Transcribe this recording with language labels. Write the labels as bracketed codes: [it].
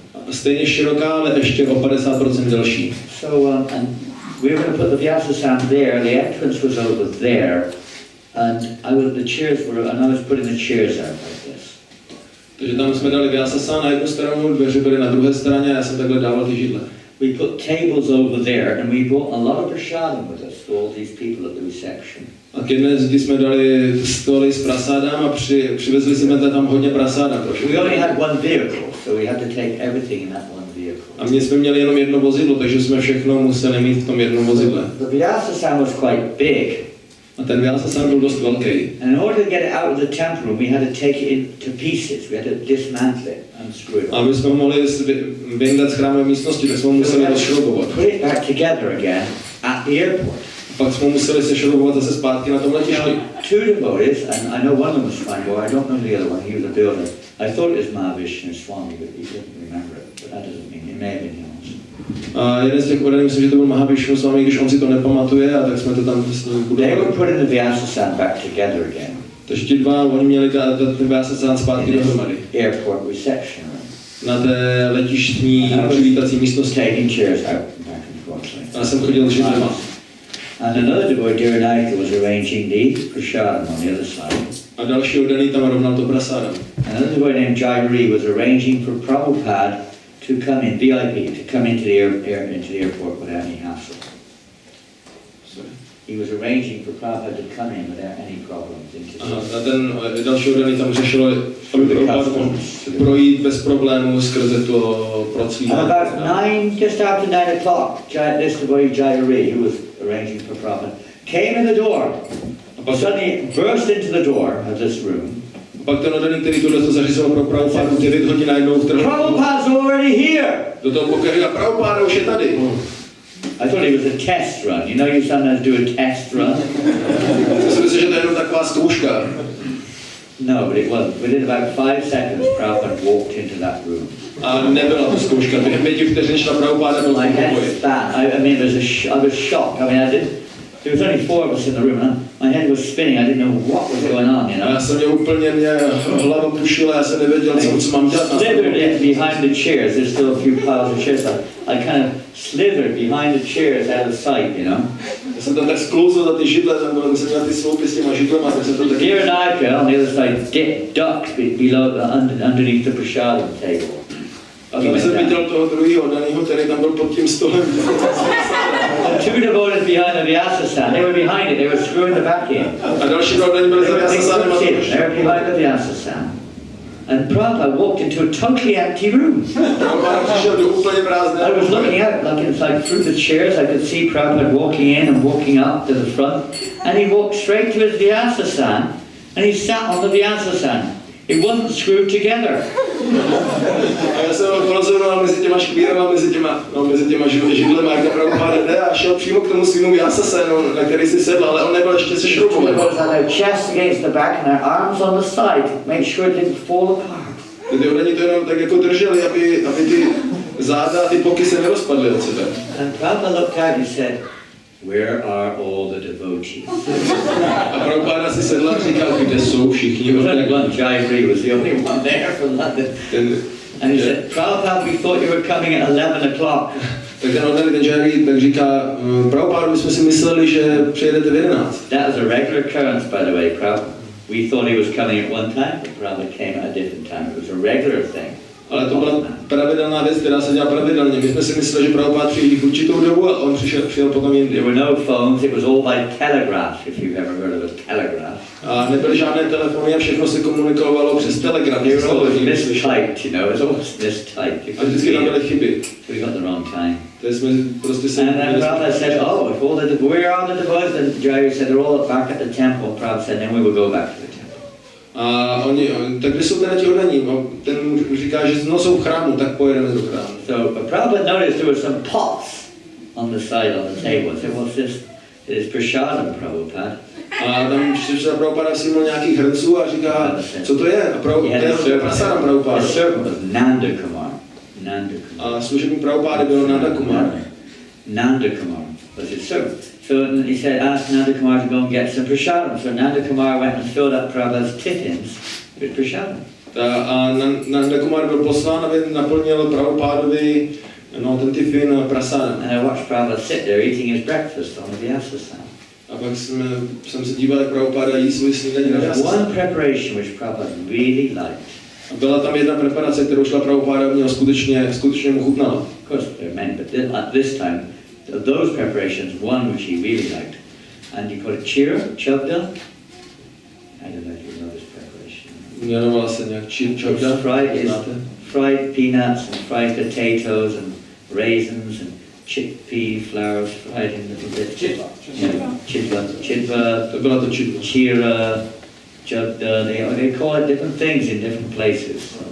[cs] Stejně široká, ale ještě o 50% delší. [en] So and we were going to put the vyasasana there. The entrance was over there, and I was putting the chairs out like this. [cs] Takže tam jsme dali vyasasana na jednu stranu, dveře byly na druhé straně a já jsem takhle dával ty židle. [en] we put tables over there and we brought a lot of prasadam with us for all these people at the reception. [cs] A k jedné zdi jsme dali stoly s prasádem a přivezli jsme tam hodně prasáda. [en] We only had one vehicle, so we had to take everything in that one vehicle. [cs] A my jsme měli jenom jedno vozidlo, takže jsme všechno museli mít v tom jednom vozidle. [en] The Vyasasana was quite big. [cs] A ten Vyasasana byl dost velký. [en] And in order to get it out of the temple room, we had to take it into pieces. We had to dismantle it and screw it. [cs] A my jsme mohli vyndat z chrámové místnosti, tak jsme museli rozšroubovat. [en] Put it back together again at the airport. [cs] Pak jsme museli sešroubovat zase zpátky na tom letišti. [en] Two devotees, and I know one of them was fine boy, I don't know the other one, he was a builder. I thought it was Mahavishnu Swami, but he didn't remember it. But that doesn't mean, it may have been him. [cs] A jeden z těch oddaných, myslím, že to byl Mahavishnu Swami, když on si to nepamatuje, a tak jsme to tam s ním [en] They were [cs] budovali. [en] putting the Vyasasana back together again. [cs] Takže ti dva, oni měli dát ten Vyasasana zpátky [en] In [cs] dohromady. [en] this airport reception room. [cs] Na té letištní přivítací místnosti. [en] Taking chairs out and back and forth. [cs] Já jsem chodil židlema. [en] And another devotee, Dhiranayaka, was arranging the prasadam on the other side. [cs] A další oddaný tam rovnal to prasádem. [en] Another devotee named Jayari was arranging for Prabhupada to come in, VIP, to come into the airport without any hassle. He was arranging for Prabhupada to come in without any problems into the [cs] A ten další oddaný tam řešilo, aby Prabhupada mohl projít bez problémů skrze to proclímání. [en] And about just after 9 o'clock, this devotee Jayari, who was arranging for Prabhupada, came in the door. Suddenly burst into the door of this room. [cs] A pak ten oddaný, který tohle zařizoval pro Prabhupádu, 9 hodin najednou vtrhl. [en] Prabhupada's already here! [cs] Do toho pokoje a Prabhupáda už je tady. [en] I thought it was a test run. You know, you sometimes do a test run. [cs] Myslím si, že to je jenom taková zkouška. [en] No, but it wasn't. Within about 5 seconds, Prabhupada walked into that room. [cs] A nebyla to zkouška. Během 5 vteřin šla Prabhupáda do [en] My head [cs] pokoje. [en] span. I mean, I was shocked. I mean, there was only 4 of us in the room, and my head was spinning. I didn't know what was going on, you know. [cs] Já jsem mě hlava pušila, já jsem nevěděl, co mám dělat. [en] Slithered behind the chairs. There's still a few piles of chairs. I kind of slithered behind the chairs out of sight, you know. [cs] Já jsem tam tak sklouzl za ty židle, tam jsem měl ty sloupy s těma židlema, tak jsem to taky... [en] Dhiranayaka on the other side ducked below, underneath the prasadam table. [cs] A tam jsem viděl toho druhého daného, který tam byl pod tím stolem. [en] Two devotees behind the Vyasasana, they were behind it, they were screwing the back in. [cs] A další dva oddaní byli za Vyasasanem a to [en] They were behind the Vyasasana. And Prabhupada walked into a totally empty room. [cs] Prabhupada přišel do úplně prázdné. [en] I was looking out, like it's like through the chairs, I could see Prabhupada walking in and walking up to the front. And he walked straight to his Vyasasana, and he sat on the Vyasasana. It wasn't screwed together. [cs] A já jsem pozoroval mezi těma škvírama, mezi těma židlema, jak Prabhupada jde a šel přímo k tomu svému Vyasasanu, na který si sedl, ale on nebyl ještě sešroubovaný. [en] It was on their chest against the back and their arms on the side, make sure it didn't fall apart. [cs] Ty oddaní to jenom tak jako drželi, aby ty záda a ty boky se nerozpadly od sebe. [en] And Prabhupada looked out and said, "Where are all the devotees?" [cs] A Prabhupada si sedl a říkal, kde jsou všichni oddaní. [en] Jayari was the only one there from London. And he said, Prabhupada, we thought you were coming at 11 o'clock. [cs] Tak ten oddaný, ten Jayari, tak říká, Prabhupada, my jsme si mysleli, že přijedete v 11. [en] That was a regular occurrence, by the way, Prabhupada. We thought he was coming at one time, but Prabhupada came at a different time. It was a regular thing. [cs] Ale to byla pravidelná věc, která se dělá pravidelně. My jsme si mysleli, že Prabhupada přijde v určitou dobu a on přijel potom jindy. [en] There were no phones, it was all by telegraph, if you've ever heard of a telegraph. [cs] A nebyly žádné telefony a všechno se komunikovalo přes telegraf. [en] They were always mistyped, you know, it was always mistyped. [cs] A vždycky tam byly chyby. [en] We got the wrong time. [cs] To jsme prostě se... [en] And then Prabhupada said, oh, if where are all the devotees? And Jayari said, they're all back at the temple. Prabhupada said, then we will go back to the temple. [cs] A tak kde jsou teda ti oddaní? Ten říká, že jsou v chrámu, tak pojedeme do chrámu. [en] So Prabhupada noticed there were some pots on the side of the table. He said, what's this? It is prasadam, Prabhupada. [cs] A tam přišel Prabhupada všiml nějakých hrnců a říká, co to je? A to je prasadam Prabhupada. [en] The servant was Nandagram. [cs] A služebník Prabhupada byl Nandakumar. [en] Nandagram was his servant. So he said, ask Nandakumar to go and get some prasadam. So Nandakumar went and filled up Prabhupada's tiffins with prasadam. [cs] A Nandakumar byl poslán, aby naplnil Prabhupádovi ten tiffin prasadam. [en] And I watched Prabhupada sit there eating his breakfast on the Vyasasana. [cs] A pak jsem se díval, jak Prabhupada jí svůj snídaní na Vyasasana. [en] One preparation which Prabhupada really liked. [cs] A byla tam jedna preparace, kterou šla Prabhupada a měla skutečně mu chutnala. [en] Of course, there are many, but at this time, of those preparations, one which he really liked, and you call it chavda. I don't know if you know this preparation. [cs] Jmenoval se nějak chavda. [en] Fried peanuts and fried potatoes and raisins and chickpea flours fried in little bits. [cs] Chidva. To byla to chidva. [en] Chira, chavda. They call it different things in different places.